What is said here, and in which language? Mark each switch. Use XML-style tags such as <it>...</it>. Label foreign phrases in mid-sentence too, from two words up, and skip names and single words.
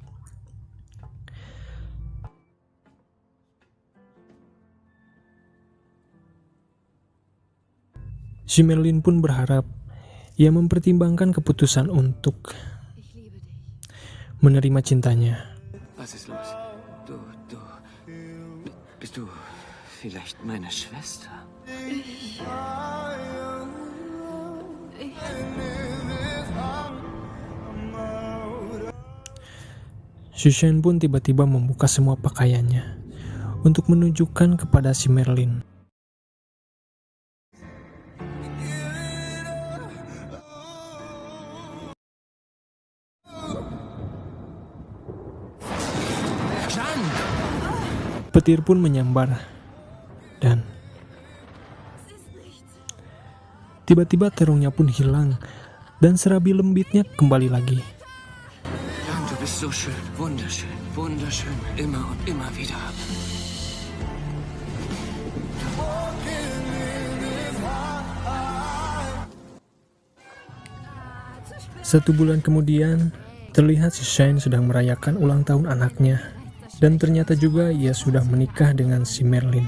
<id>Si Merlin pun berharap ia mempertimbangkan keputusan untuk menerima cintanya.</id> <de>Was ist los? Bist du vielleicht meine Schwester?</de> <id>Si Shane pun tiba-tiba membuka semua pakaiannya untuk menunjukkan kepada si Merlin. Petir pun menyambar dan tiba-tiba terongnya pun hilang dan serabi lembitnya kembali lagi.</id> <de>Du bist so schön, wunderschön, wunderschön, immer und immer wieder.</de> <id>Satu bulan kemudian, terlihat si Shane sedang merayakan ulang tahun anaknya. Dan ternyata juga ia sudah menikah dengan si Merlin.</id>